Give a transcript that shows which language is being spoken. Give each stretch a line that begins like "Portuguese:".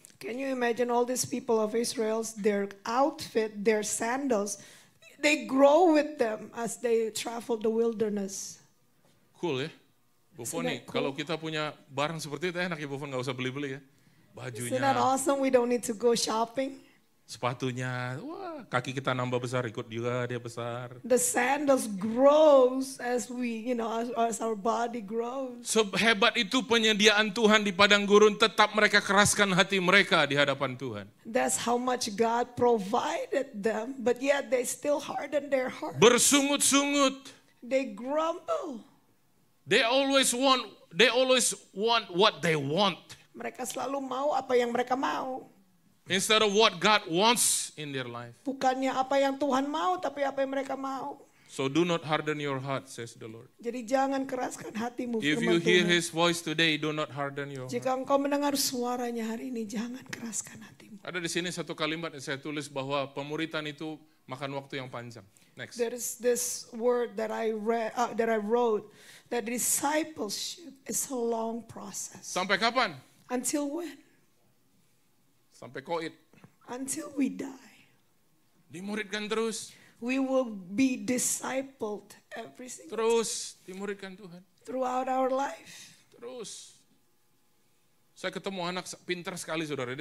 English: Can you imagine all these people of Israel, their outfit, their sandals, they grow with them as they travel the wilderness.
Indonesian: Cool ya? Bu
English: Isn't
Indonesian: Foni,
English: that cool?
Indonesian: kalau kita punya barang seperti itu enak ya Bu Foni, gak usah beli-beli ya.
English: Isn't that awesome? We don't need to go shopping.
Indonesian: sepatunya, wah kaki kita nambah besar, ikut juga dia besar.
English: The sandals grows as we, as our body grows.
Indonesian: Sehebat itu penyediaan Tuhan di padang gurun, tetap mereka keraskan hati mereka di hadapan Tuhan.
English: That's how much God provided them, but yet they still harden their heart.
Indonesian: Bersungut-sungut.
English: They grumble. They always want what they want.
Indonesian: Mereka selalu mau apa yang mereka mau.
English: Instead of what God wants in their life.
Indonesian: Bukannya apa yang Tuhan mau, tapi apa yang mereka mau.
English: So do not harden your heart, says the Lord.
Indonesian: Jadi jangan keraskan hatimu.
English: If you hear His voice today, do not harden your heart.
Indonesian: Jika engkau mendengar suaranya hari ini, jangan keraskan hatimu. Ada di sini satu kalimat yang saya tulis bahwa pemuritan itu makan waktu yang panjang.
English: Next. There is this word that I wrote, that discipleship is a long process.
Indonesian: Sampai kapan?
English: Until when?
Indonesian: Sampai koit.
English: Until we die.
Indonesian: Dimuridkan terus.
English: We will be discipled every single
Indonesian: Terus dimuridkan Tuhan.
English: throughout our life.
Indonesian: Terus. Saya ketemu anak pintar sekali saudara.